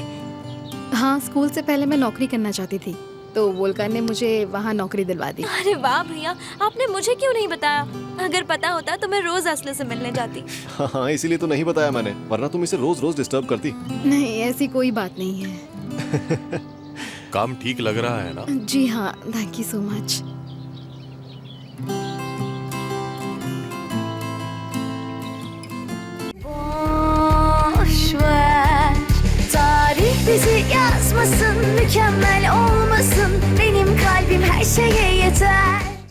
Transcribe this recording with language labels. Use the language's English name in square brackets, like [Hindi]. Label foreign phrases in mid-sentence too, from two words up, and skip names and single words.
[Hindi] हाँ, स्कूल से पहले मैं नौकरी करना चाहती थी, तो वोल्कान ने मुझे वहाँ नौकरी दिलवा दी। अरे वाह भैया, आपने मुझे क्यों नहीं बताया? अगर पता होता तो मैं रोज असले से मिलने जाती। हाँ, इसीलिए तो नहीं बताया मैंने, वरना तुम इसे रोज रोज डिस्टर्ब करती। नहीं, ऐसी कोई बात नहीं है। काम ठीक लग रहा है ना? जी हाँ, [English] thank you so much. [Turkish] Boş ver, tarih bizi yazmasın, mükemmel olmasın. Benim kalbim her şeye yeter.